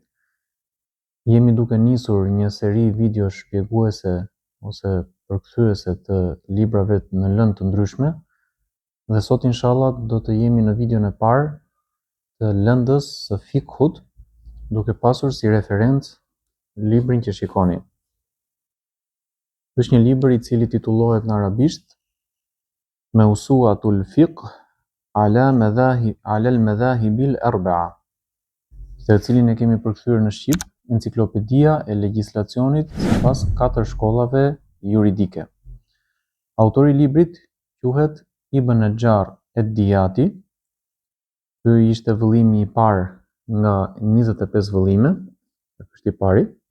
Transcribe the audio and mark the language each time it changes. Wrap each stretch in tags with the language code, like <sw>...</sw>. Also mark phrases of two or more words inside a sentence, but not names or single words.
<sq>Jemi duke nisur një seri video shpjeguese ose përkthyese të librave në lëndë të ndryshme, dhe sot inshallah do të jemi në videon e parë të lëndës së fikhut, duke pasur si referencë librin që shikoni. Është një libër i cili titullohet në arabisht Mawsu'atul Fiqh ala al-madhahibil arba'a, të cilin e kemi përkthyer në shqip Enciklopedia e legjislacionit sipas 4 shkollave juridike. Autori i librit quhet Ibn Najjar ed-Diyati. Ky ishte vëllimi i parë nga 25 vëllime, është i pari.</sq>